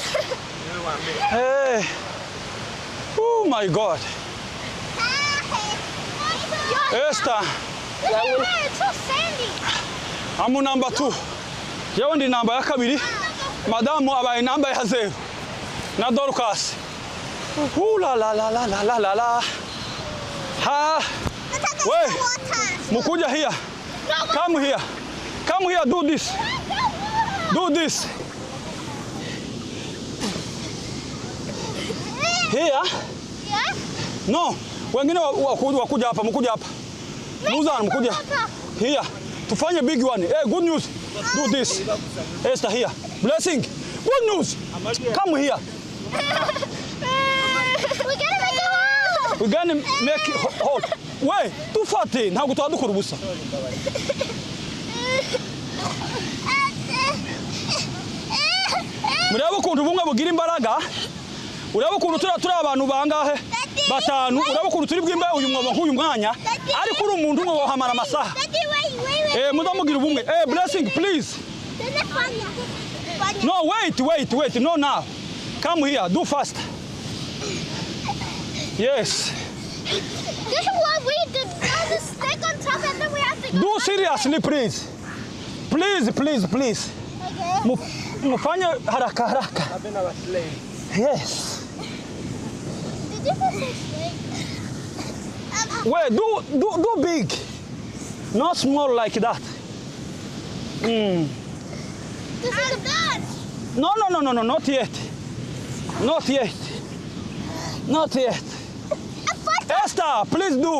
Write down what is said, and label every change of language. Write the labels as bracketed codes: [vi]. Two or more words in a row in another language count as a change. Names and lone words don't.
[en] Hey. Oh my God. Esther. I'm number 2. [rw] Yewe ndi namba ya kabiri. Madamu abaye namba ya 0. Na Dorcas. La. Ha. [en] Wait. Mukuja here. Come here. Do this. Here? No. [sw] Wengine wakuja hapa, mkuja hapa. Muzana mkuja. [en] Here. Tufanye big one. Hey, good news. Do this. Esther here. Blessing. Good news. Come here. We're gonna make it hot. Wait, too fatty. [rw] Ntabwo twadukora ubusa. Mureba ukuntu bumwe bugira imbaraga. Ureba ukuntu turi abantu bangahe? 5. Ureba ukuntu turi bwimbe uyu mwobo nk'uyu mwanya. Ariko uri umuntu umwe wahamara amasaha. Mudamugira ubumwe. [en] Blessing, please. No, wait. No, now. Come here. Do fast. Yes. This is what we did. The stick on top and then we have to go. Do seriously, please. Please. Okay. [sw] Mufanye haraka. [en] Yes. Did you put some stick? Wait, do big. Not small like that. This is good. No, not yet. Esther, please do.